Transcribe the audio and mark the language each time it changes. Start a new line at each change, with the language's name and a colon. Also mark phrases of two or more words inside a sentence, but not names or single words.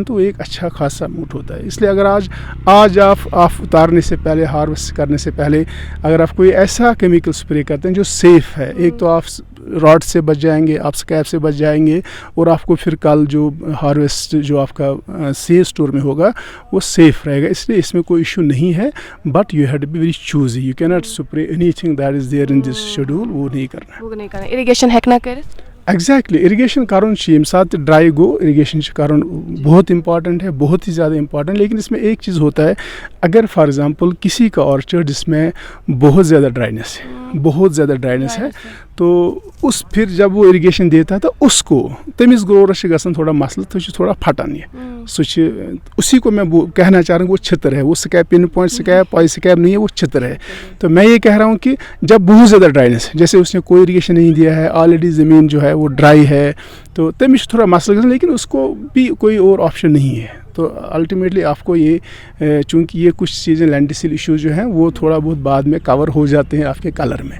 Urdu: تو ایک اچھا خاصا اماؤنٹ ہوتا ہے اس لیے اگر آج آپ اتارنے سے پہلے ہارویسٹ کرنے سے پہلے اگر آپ کوئی ایسا
English: chemical spray
Urdu: کرتے ہیں جو سیف ہے ایک تو آپ راڈ سے بچ جائیں گے آپ اسکیب سے بچ جائیں گے اور آپ کو پھر کل جو ہارویسٹ جو آپ کا سیل اسٹور میں ہوگا وہ سیف رہے گا اس لیے اس میں کوئی ایشو نہیں ہے
English: but you have to be very choosy you can not spray anything that is there in this schedule
Urdu: وہ نہیں کرنا
Kashmiri: اریگیشن ہیٚکہِ نا کٔرِتھ
Urdu: ایگزیکٹلی
Kashmiri: اریگیشن کرن ییٚمہِ ساتہٕ ڈرائی گو
Urdu: اریگیشن کرن بہت امپارٹنٹ ہے بہت ہی زیادہ امپارٹنٹ لیکن اس میں ایک چیز ہوتا ہے اگر
English: for example
Urdu: کسی کا آرچرڈ جس میں بہت زیادہ ڈرائنس ہے تو اس پھر جب وہ اریگیشن دیتا ہے تو اس کو
Kashmiri: تمس گروورس گژھان
Urdu: تھوڑا مسئلہ تو تھوڑا پھٹان یہ اسی کو میں کہنا چاہ رہا ہوں وہ چھتر ہے وہ سکیب
English: pinpoint scab
Urdu: نہیں ہے وہ چھتر ہے تو میں یہ کہہ رہا ہوں کہ جب بہت زیادہ ڈرائنس ہے جیسے اس نے کوئی اریگیشن نہیں دیا ہے آلریڈی زمین جو ہے وہ ڈرائی ہے تو
Kashmiri: تمس تھوڑا مسئلہ گژھان
Urdu: لیکن اس کو بھی کوئی اور آپشن نہیں ہے تو الٹیمیٹلی آپ کو یہ چونکہ یہ کچھ چیزیں
English: lenticel issues
Urdu: جو ہیں وہ تھوڑا بہت بعد میں کور ہو جاتے ہیں آپ کے کلر میں.